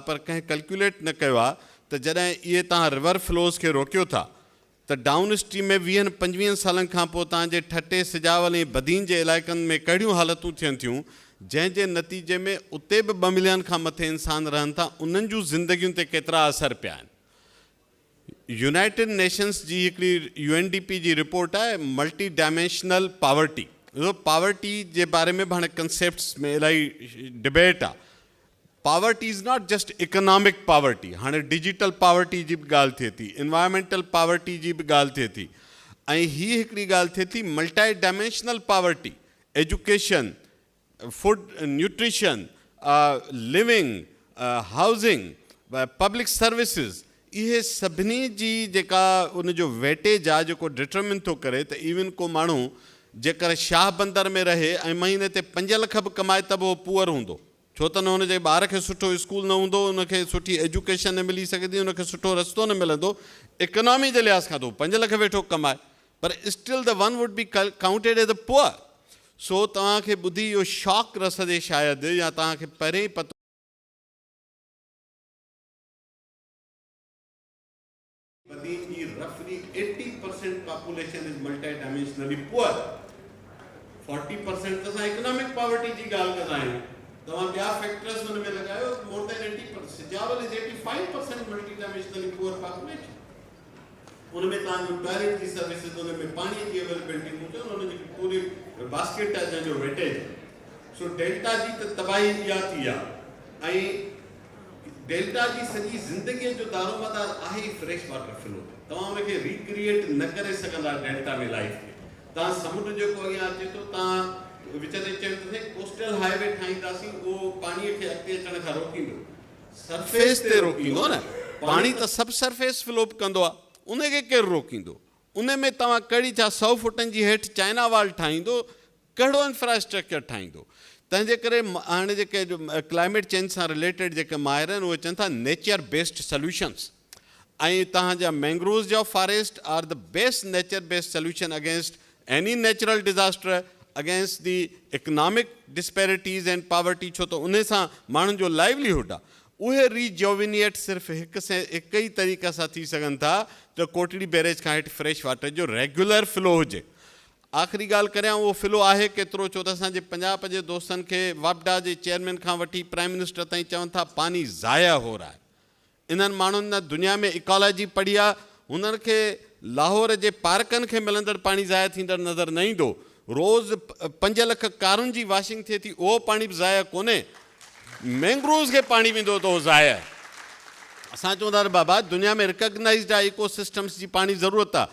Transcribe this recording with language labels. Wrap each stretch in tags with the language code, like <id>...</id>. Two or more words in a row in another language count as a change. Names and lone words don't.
<sd>पर कंहिं कैलकुलेट न कयो आहे त जॾहिं इहे तव्हां</sd> <en>river flows</en> <sd>खे रोकियो था त</sd> <en>down stream</en> <sd>में 20-25 सालनि खां पोइ तव्हांजे ठटे सिजावल ऐं बदीन जे इलाइक़नि में कहिड़ियूं हालतूं थियनि थियूं, जंहिंजे नतीजे में उते बि 2 मिलियन खां मथे इंसान रहनि था। उन्हनि जूं ज़िंदगियुनि ते केतिरा असर पिया आहिनि। यूनाइटेड नेशंस जी हिकिड़ी UNDP जी रिपोर्ट आहे</sd> <en>multi dimensional poverty.</en> <sd>पावर्टी जे बारे में बि हाणे कंसेप्ट्स में इलाही डिबेट आहे।</sd> <en>poverty is not just economic poverty,</en> <sd>हाणे</sd> <en>digital poverty</en> <sd>जी बि ॻाल्हि थिए थी,</sd> <en>environmental poverty</en> <sd>जी बि ॻाल्हि थिए थी ऐं हीअ हिकिड़ी ॻाल्हि थिए थी</sd> <en>multi dimensional poverty. education, food, nutrition, living, housing, public services,</en> <sd>इहे सभिनी जी जेका उनजो वेटेज आहे जेको डिटरमिन थो करे त इवन को माण्हू जेकर शाह बंदर में रहे ऐं महीने ते 5 लख बि कमाए त बि उहो पुअर हूंदो, छो त न हुनजे ॿार खे सुठो स्कूल न हूंदो, उनखे सुठी एजुकेशन न मिली सघंदी, उनखे सुठो रस्तो न मिलंदो। इकोनॉमी जे लिहाज़ खां त 5 लख वेठो कमाए, पर</sd> <en>still the one would be counted as a poor.</en> <sd>सो तव्हांखे ॿुधी इहो शॉक रसदे शायदि, या तव्हांखे पहिरें ई पतो बदीन जी</sd> <en>roughly 80% population is multi dimensionally poor.</en> <sd>40% त असां</sd> <en>economic poverty</en> <sd>जी ॻाल्हि कंदा आहियूं। तव्हां ॿिया फैक्टर्स हुन में लॻायो,</sd> <en>more than 80%. Sujawal is 85% multi dimensionally poor population.</en> <sd>उन में तव्हांजो टॉयलेट जी सर्विसिस, उन में पाणी जी अवेलेबिलिटी हुजे, उन जी पूरी बास्केट आहे जंहिंजो वेटेज। सो डेल्टा जी त तबाही इहा थी आहे ऐं डेल्टा जी सॼी ज़िंदगीअ जो दारोमदार आहे ई</sd> <en>fresh water flow.</en> <sd>तव्हां उनखे रिक्रिएट न करे सघंदा डेल्टा में लाइफ खे। तव्हां समुंड जेको अॻियां अचे थो, तव्हां विच ते चयो</sd> <en>coastal highway</en> <sd>ठाहींदासीं, उहो पाणीअ खे अॻिते अचण खां रोकींदो, सरफेस ते रोकींदो न। पाणी त</sd> <en>sub surface flow</en> <sd>कंदो आहे, उनखे केरु रोकींदो? उन में तव्हां कहिड़ी छा 100 फुटनि जी हेठि</sd> <en>China wall</en> <sd>ठाहींदो, कहिड़ो इंफ्रास्ट्रक्चर ठाहींदो? तंहिंजे करे हाणे जेके</sd> <en>climate change</en> <sd>सां रिलेटेड जेके माहिर आहिनि उहे चवनि था</sd> <en>nature based solutions,</en> <sd>ऐं तव्हांजा मैंग्रोव्स जा फॉरेस्ट</sd> <en>are the best nature based solution against any natural disaster, against the economic disparities and poverty,</en> <sd>छो त उन सां माण्हुनि जो लाइवलीहुड आहे। उहे रीजोविनिएट सिर्फ़ु हिकु ई तरीक़े सां थी सघनि था त कोटड़ी बैरेज खां हेठि</sd> <en>fresh water</en> <sd>जो</sd> <en>regular flow</en> <sd>हुजे। आख़िरी ॻाल्हि करियां, उहो फ्लो आहे केतिरो, छो त असांजे पंजाब जे दोस्तनि खे वापडा जे चेयरमैन खां वठी</sd> <en>prime minister</en> <sd>ताईं चवनि था</sd> <ur>پانی ضائع ہو رہا ہے.</ur> <sd>इन्हनि माण्हुनि न दुनिया में इकोलॉजी पढ़ी आहे, हुननि खे लाहौर जे पार्कनि खे मिलंदड़ पाणी ज़ाया थींदड़ नज़र न ईंदो। रोज़ 5 लख कारुनि जी वॉशिंग थिए थी, उहो पाणी बि ज़ाया कोन्हे। मैंग्रोव्स खे पाणी वेंदो त उहो ज़ाया आहे। असां चवंदा बाबा दुनिया में रिकग्नाइज़ड आहे</sd> <en>eco systems</en> <sd>जी पाणी ज़रूरत आहे।</sd>